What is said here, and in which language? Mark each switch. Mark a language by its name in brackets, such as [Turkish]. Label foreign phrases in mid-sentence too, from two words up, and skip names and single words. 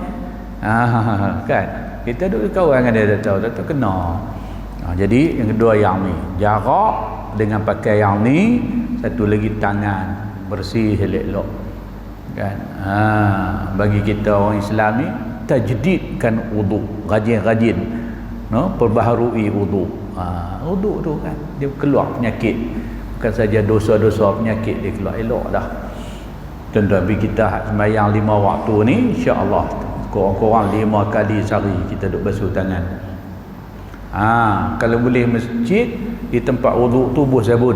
[Malay] Kan. Kita duduk kawan dengan dia tak tahu kena. Jadi yang kedua yang ni. Jarak dengan pakai yang ni. Satu lagi tangan. Bersih elok-elok. Kan. Bagi kita orang Islam ni, tajdidkan wudu, rajin-rajin, no, perbaharui wudu. Wudu tu kan dia keluar penyakit, bukan saja dosa-dosa, penyakit dia keluar elok dah. Tuan-tuan, kita sembahyang 5 waktu ni insya-Allah kurang-kurang 5 kali sehari kita duk basuh tangan. Kalau boleh masjid di tempat wudu tu buh sabun.